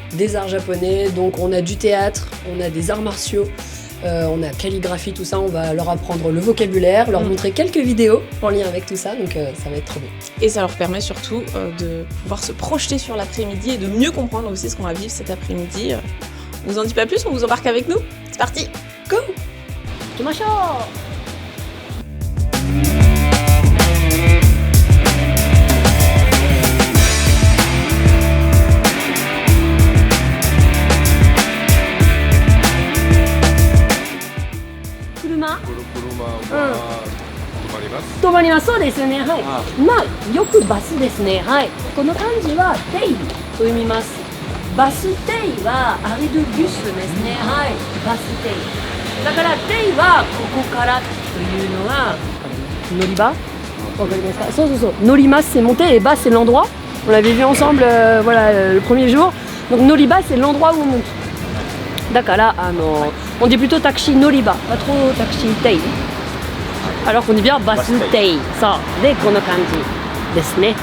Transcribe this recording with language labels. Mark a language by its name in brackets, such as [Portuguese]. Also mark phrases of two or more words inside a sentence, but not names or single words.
[French] Des arts japonais, donc on a du théâtre, on a des arts martiaux, on a calligraphie, tout ça, on va leur apprendre le vocabulaire, leur montrer quelques vidéos en lien avec tout ça, donc ça va être trop bien. Et ça leur permet surtout de pouvoir se projeter sur l'après-midi et de mieux comprendre aussi ce qu'on va vivre cet après-midi. On vous en dit pas plus, on vous embarque avec nous. C'est parti. Go. [Japanese] きましょう。車止まります。そうですね。はい。まあよくバスですね。はい。この漢字はテイと読みます。バステイは [French] arrêt de bus [Japanese] ですね。はい。バステイ。だからテイはここからというのは乗り場。わかりますか？そうそうそう。乗ります [French] c'est monter et bas c'est l'endroit. On l'avait vu ensemble voilà le premier jour. Donc noriba c'est l'endroit où on monte. だから on dit plutôt taxi noriba, pas trop taxi tei. Alors qu'on dit bien basu tei. [Japanese] そうでこの感じですね。